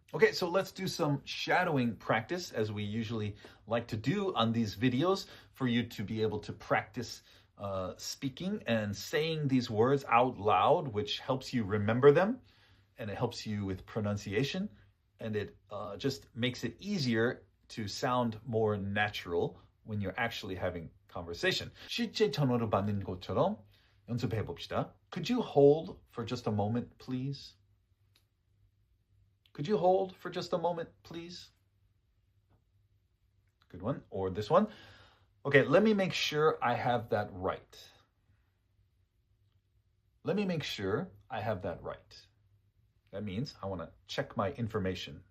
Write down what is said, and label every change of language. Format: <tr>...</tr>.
<en>Okay, so let's do some shadowing practice, as we usually like to do on these videos, for you to be able to practice speaking and saying these words out loud, which helps you remember them, and it helps you with pronunciation, and it just makes it easier to sound more natural when you're actually having conversation.</en> <ko>실제 전화로 받는 것처럼 연습해 봅시다.</ko> <en>Could you hold for just a moment, please? Could you hold for just a moment, please? Good one. Or this one. Okay, let me make sure I have that right. Let me make sure I have that right. That means I want to check my information.</en>